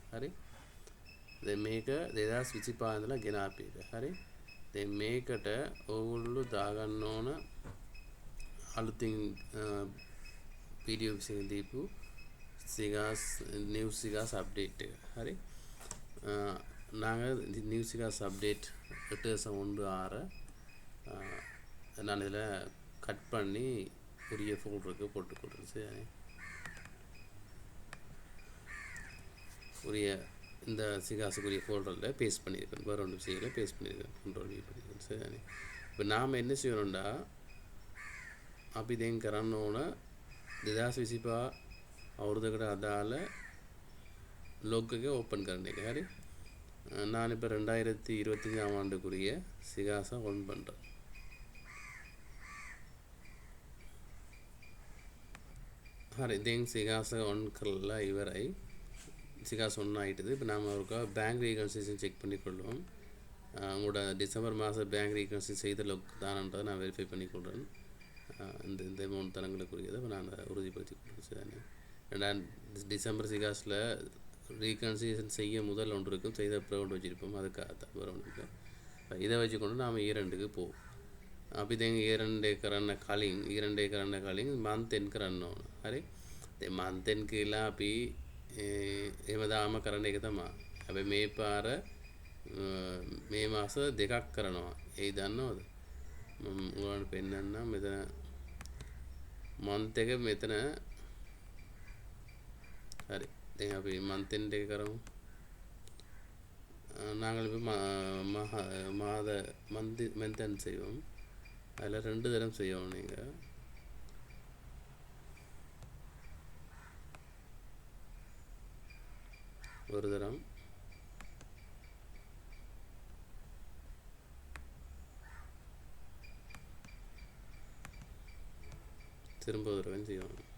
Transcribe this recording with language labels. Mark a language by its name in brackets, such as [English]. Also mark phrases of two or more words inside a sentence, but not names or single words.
[Sinhala] හරි. දැන් මේක 2025 ඉඳලා ගෙනාපු එක. හරි. දැන් මේකට ඕගොල්ලෝ දාගන්න ඕන අලුතින් PDF එකකින් දීපු සිගාස් නිව් සිගාස් අප්ඩේட் එක. හරி. [Tamil] நாங்கள் நியூ சிகாஸ் அப்டேட் 8.16 நான் இதில் கட் பண்ணி உரிய ஃபோல்டருக்கு போட்டுக்கொடுறேன். சரி. உரிய இந்த சிகாஸுக்குரிய ஃபோல்டரில் பேஸ்ட் பண்ணியிருக்கேன். வேறு ஒன்று செய்யலை, பேஸ்ட் பண்ணியிருக்கேன். கண்ட்ரோல் V பண்ணியிருக்கேன். சரி. இப்போ நாம் என்ன செய்யணும்டா [Sinhala] අපි දැන් කරන්න ඕන 2025 අවුරුද්දකට අදාළ ලොග් එක ඕපන් කරන එක. හරි. [Tamil] நான் இப்போ 2025ஆம் ஆண்டுக்குரிய சிகாஸை ஒன் பண்ணுறேன். [Sinhala] හරි. දැන් සිගාස ඔන් කරලා ඉවරයි. [Tamil] සිගාஸ் ஒன் ஆகிட்டுது. இப்போ நாம் ஒருக்கா [English] bank reconciliation check [Tamil] பண்ணிக்கொள்வோம். உங்களோட டிசம்பர் மாதம் [English] bank reconciliation [Tamil] செய்த லொக் தானன்றதை நான் வெரிஃபை பண்ணிக்கொள்கிறேன். இந்த அமௌண்ட் தரங்களுக்குரியதை இப்போ நான் உறுதிப்படுத்தி கொடுத்துருக்கேன். டிசம்பர் சிகாஸில் ரீகன்சிலேஷன் செய்ய முதல் ஒன்று இருக்கும், செய்த அப்புறம் ஒன்று வச்சுருப்போம். அதுக்காக தான் வேறு ஒன்று இருக்கும். இதை வச்சுக்கொண்டு நாம் ඊරන්ටක போவோம். [Sinhala] අපි දැන් ඊරන්ටේ කරන්න කලින් [English] month end [Sinhala] කරන්න ඕන. හරි. දැන් [English] month end [Sinhala] කියලා අපි එහෙමදාම කරන එක තමයි. හැබැයි මේ පාර මේ මාස දෙකක් කරනවා. ඒ දන්නවද? මම ඔයාලට පෙන්නන්නම්. මෙතන month එක මෙතන. හරි. දැන් අපි [English] month end [Sinhala] එක කරමු. [Tamil] நாங்கள் இப்போ [English] month end [Tamil] செய்வோம். அதில் 2 தரம் செய்வோம். நீங்கள் ஒரு தரம் திரும்ப ஒரு தடவை செய்வோம்.